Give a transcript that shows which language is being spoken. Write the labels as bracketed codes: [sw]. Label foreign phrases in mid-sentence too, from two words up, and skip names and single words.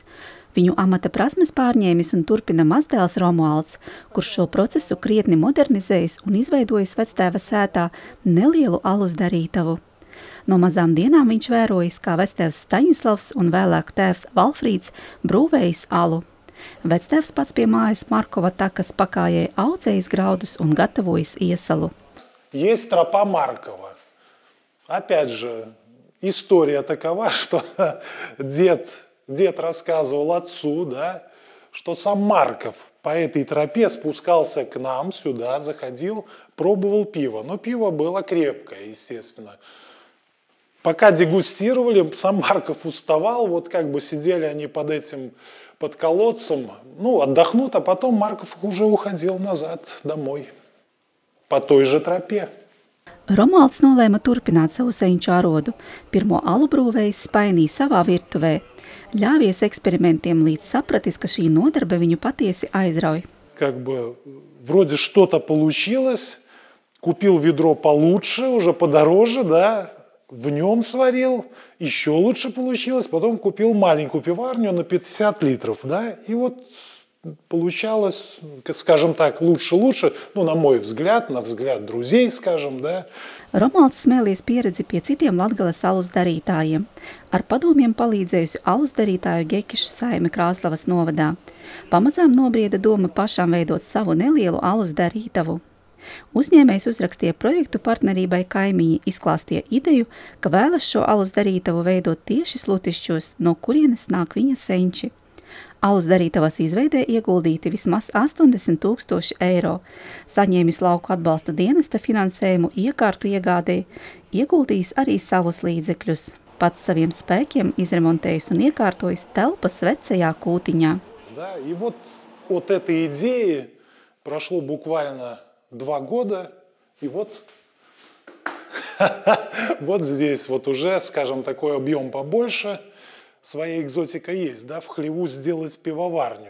[lv] Viņu amata prasmes pārņēmis un turpina mazdēls Romualds, kurš šo procesu krietni modernizējis un izveidojis vectēva sētā nelielu alus darītavu. No mazām dienām viņš vērojis, kā vectēvs Staņislavs un vēlāk tēvs Valfrīds brūvējis alu. Vectēvs pats pie mājas Markova takas pakājē audzējis graudus un gatavojas iesalu. [ru] Есть тропа Маркова. Опять же, история такова, что дед рассказывал отцу, да, что сам Марков по этой тропе спускался к нам сюда, заходил, пробовал пиво. Но пиво было крепкое, естественно. Пока дегустировали, сам Марков уставал, вот как бы сидели они под колодцем, отдохнут, а потом Марков уже уходил назад домой по той же tropē. [lv] Romualds nolēma turpināt savu seņķu arodu. Pirmo alu brūvējs Spainī savā virtuvē. Ļāvies eksperimentiem, līdz sapratis, ka šī nodarbe viņu patiesi aizrauj. [ru] Как бы вроде что-то получилось, купил ведро получше, уже подороже, да, в нем сварил, еще лучше получилось, потом купил маленькую пиварню на 50 литров, да, и вот получалось, скажем так, лучше, на мой взгляд, на взгляд друзей, скажем, да. [lv] Romualds smēlies pieredzi pie citiem Latgales alus darītājiem. Ar padomiem palīdzējusi alus darītāju Gekišu saime Krāslavas novadā. Pamazām nobrieda doma pašām veidot savu nelielu alus darītavu. Uzņēmējs uzrakstīja projektu partnerībai kaimiņi, izklāstīja ideju, ka vēlas šo alus darītavu veidot tieši Slutišķos, no kurienes nāk viņa seņči. Alus darītavas izveidē ieguldīti vismaz 80 000 eiro. Saņēmis lauku atbalsta dienesta finansējumu iekārtu iegādē, ieguldījis arī savus līdzekļus. Pats saviem spēkiem izremontējis un iekārtojis telpas vecajā kūtiņā. [ru] Да, и вот от этой идеи прошло буквально 2 года, и вот здесь вот уже, скажем, такой объем побольше. Своя экзотика есть, да, в хлеву сделать пивоварню.